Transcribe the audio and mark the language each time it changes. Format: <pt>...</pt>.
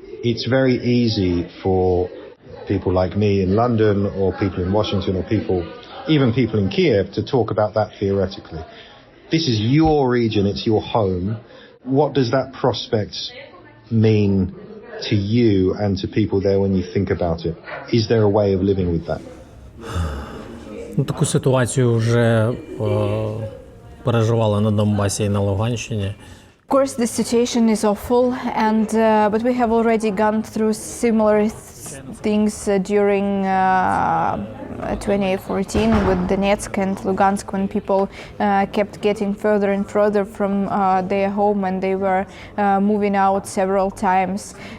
<en>It's very easy for people like me in London or people in Washington or even people in Kiev to talk about that theoretically. This is your region, it's your home. What does that prospect mean to you and to people there when you think about it? Is there a way of living with that?</en> <uk>Таку ситуацію вже переживали на Донбасі і на Луганщині.</uk> <en>Of course, the situation is awful, but we have already gone through similar things during 2014 with Donetsk and Lugansk, when people kept getting further and further from their home, and they were moving out several times.</en>